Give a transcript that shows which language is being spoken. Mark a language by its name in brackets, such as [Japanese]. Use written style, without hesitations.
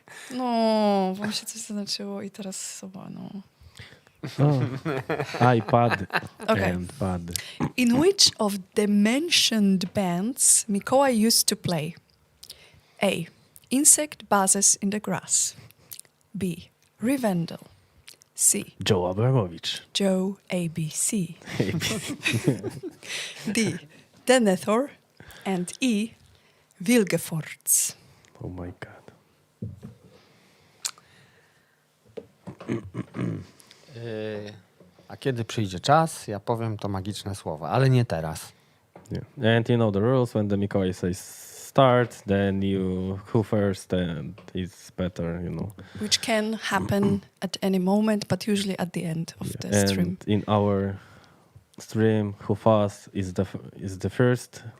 [Polish] No, bo mi się coś zaznaczyło i teraz chyba, no... [English] iPad Okay. and pad. In which of the mentioned bands Mikołaj used to play? A. Insect buzzes in the grass. B. Rivendell. C. Joe Abramowicz. Joe ABC. D. Denethor. And E. Vilgefortz. Oh my god. [Polish] A kiedy przyjdzie czas, ja powiem to magiczne słowo, ale nie teraz. [English] Yeah. And you know the rules. When the Mikołaj says start, then you who first, and it's better, you know. Which can happen at any moment, but usually at the end of the And stream. in our stream, who fast is the first.